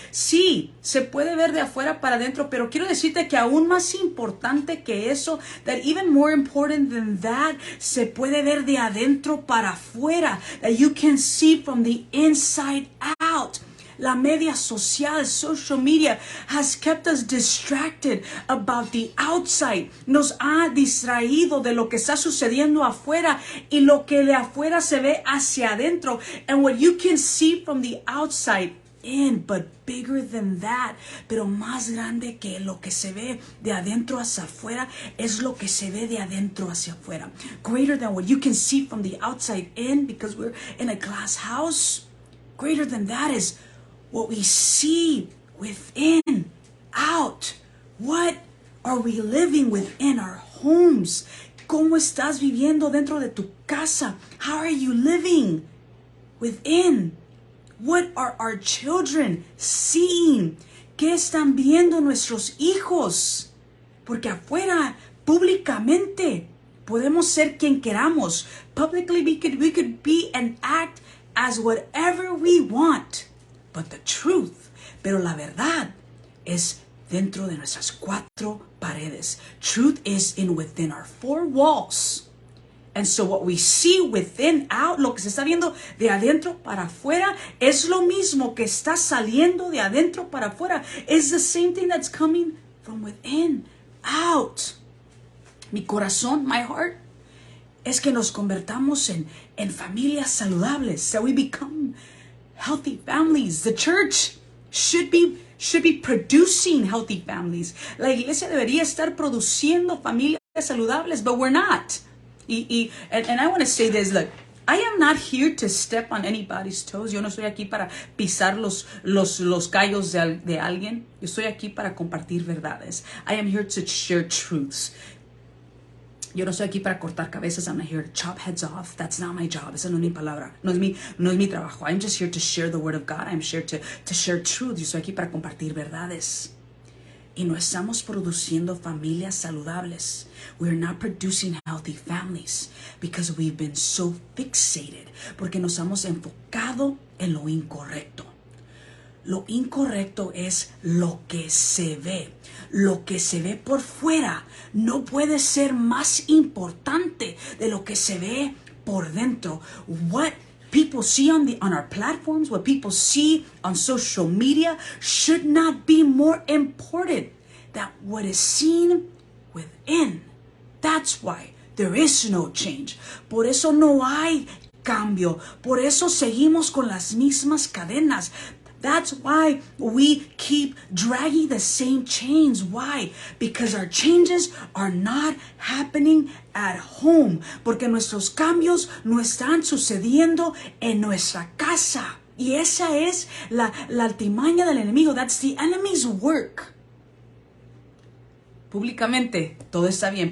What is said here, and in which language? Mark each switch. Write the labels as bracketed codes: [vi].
[es] Sí, se puede ver de afuera para adentro, pero quiero decirte que aún más importante que eso, [en] that even more important than that, [es] se puede ver de adentro para afuera. [en] That you can see from the inside out. [es] La media social, [en] social media, has kept us distracted about the outside. [es] Nos ha distraído de lo que está sucediendo afuera, y lo que de afuera se ve hacia adentro. [en] And what you can see from the outside in, but bigger than that, [es] pero más grande que lo que se ve de adentro hacia afuera, es lo que se ve de adentro hacia afuera. [en] Greater than what you can see from the outside in, because we're in a glass house. Greater than that is what we see within, out. What are we living within our homes? [es] ¿Cómo estás viviendo dentro de tu casa? [en] How are you living within? What are our children seeing? [es] ¿Qué están viendo nuestros hijos? Porque afuera, públicamente, podemos ser quien queramos. [en] Publicly, we could be and act as whatever we want. But the truth, [es] pero la verdad, es dentro de nuestras 4 paredes. [en] Truth is in within our 4 walls. And so what we see within out, [es] lo que se está viendo de adentro para afuera, es lo mismo que está saliendo de adentro para afuera. [en] It's the same thing that's coming from within out. [es] Mi corazón, [en] my heart, [es] es que nos convertamos en familias saludables. [en] That we become healthy families. The church should be producing healthy families. [es] La iglesia debería estar produciendo familias saludables, [en] but we're not. And I want to say this, look, I am not here to step on anybody's toes. [es] Yo no estoy aquí para pisar los callos de alguien. Yo estoy aquí para compartir verdades. [en] I am here to share truths. [es] Yo no estoy aquí para cortar cabezas. [en] I'm not here to chop heads off. That's not my job. [es] Esa no es mi palabra. No es mi trabajo. [en] I'm just here to share the word of God. I'm here to share truth. [es] Yo estoy aquí para compartir verdades. Y no estamos produciendo familias saludables. [en] We're not producing healthy families because we've been so fixated. [es] Porque nos hemos enfocado en lo incorrecto. Lo incorrecto es lo que se ve. Lo que se ve por fuera no puede ser más importante de lo que se ve por dentro. [en] What people see on our platforms, what people see on social media should not be more important than what is seen within. That's why there is no change. [es] Por eso no hay cambio. Por eso seguimos con las mismas cadenas. [en] That's why we keep dragging the same chains. Why? Because our changes are not happening at home. [es] Porque nuestros cambios no están sucediendo en nuestra casa. Y esa es la altimaña del enemigo. [en] That's the enemy's work. [es] Públicamente, todo está bien.